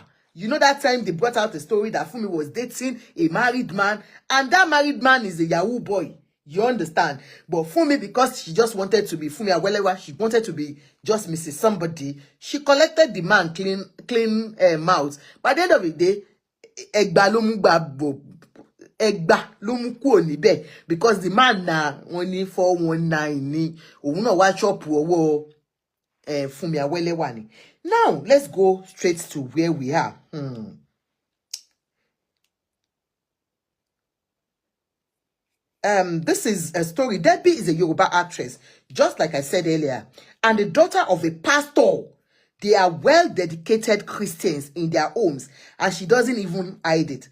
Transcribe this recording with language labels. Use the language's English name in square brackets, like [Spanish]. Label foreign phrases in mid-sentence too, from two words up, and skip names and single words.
[English] You know that time they brought out the story that Funmi was dating a married man, and that married man is a Yahoo boy. You understand? But Funmi, because she just wanted to be Funmi Awelewa, she wanted to be just Mrs. Somebody, she collected the man clean mouth. By the end of the day, [Yoruba] Egba ló mú kúrò níbẹ̀, [English] because the man [Yoruba] na wọ́n ní 419 ni òun náà wá ṣọ́ọ̀pù ọwọ́ Funmi Awelewa ni. [English] Now let's go straight to where we are. This is a story. Debbie is a Yoruba actress, just like I said earlier, and the daughter of a pastor. They are well-dedicated Christians in their homes, and she doesn't even hide it.